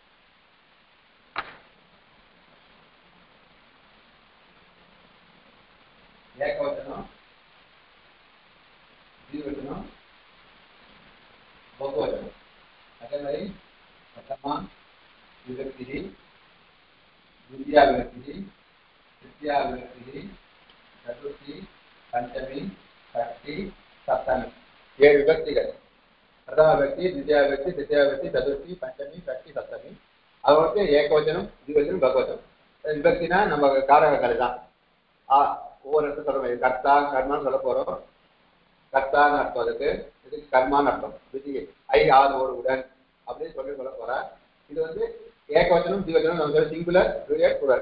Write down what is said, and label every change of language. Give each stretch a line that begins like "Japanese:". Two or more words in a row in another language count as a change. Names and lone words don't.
Tamil: ஏகவச்சனம், ஜீவவச்சனம், பகுவச்சனம். அதே மாதிரி பிரதமா விபக்தி,
Sanskrit: द्वितीया विभक्ति, तृतीया विभक्ति, चतुर्थी, पंचमी, षष्ठी, सप्तमी, ये विभक्तिகள். प्रथम विभक्ति, द्वितीय विभक्ति, तृतीय विभक्ति, चतुर्थी, पंचमी, षष्ठी, सप्तमी.
Tamil: அவருக்கு ஏகவச்சனம், द्विवचனம், பகுவச்சனம். விபக்தினா நம்ம காரகங்கள் தான். ஒவ்வொரு இடத்துல சொல்ற கர்த்தா கர்மான்னு சொல்ல போறோம். கர்த்தான்னு அர்த்தம் அதுக்கு, இதுக்கு கர்மான்னு அர்த்தம். விதி ஐ ஆறு ஒரு உடன் அப்படின்னு சொல்ல போறா. இது வந்து ஏகவச்சனம் திவச்சனம் நம்ம
English: singular plural plural.